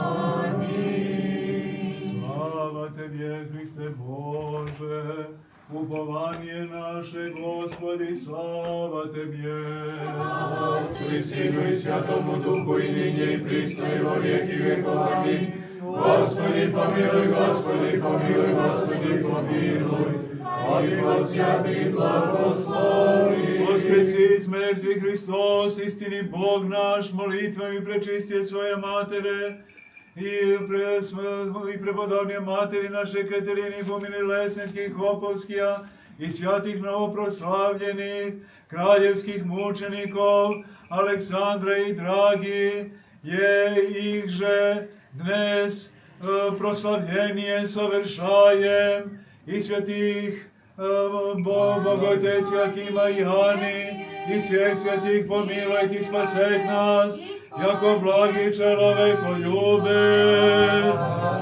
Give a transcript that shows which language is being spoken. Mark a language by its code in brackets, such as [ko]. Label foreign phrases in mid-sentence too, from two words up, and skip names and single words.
[cu] Слава Тебе, Христе Боже, упование наше, Господи, слава Тебе. И Сыну и Святому Духу и ныне и присно и во веки веков. Amin. Господи помилуй, Господи помилуй, Господи помилуй. И посяти благослови. Воскреси из мертвых Христос, истинный Бог наш, молитвами пречистия Своя Матере, и преподобные Матери нашей Катерины, Фомины Лесненских, Хоповския, и святых новопрославленных, краевских мучеников, Александра и Драги, их же днес прославление совершаем, и святых Боготець Якима и Ани, и всех святых помилуйте и спасет нас, яко благий человеколюбец.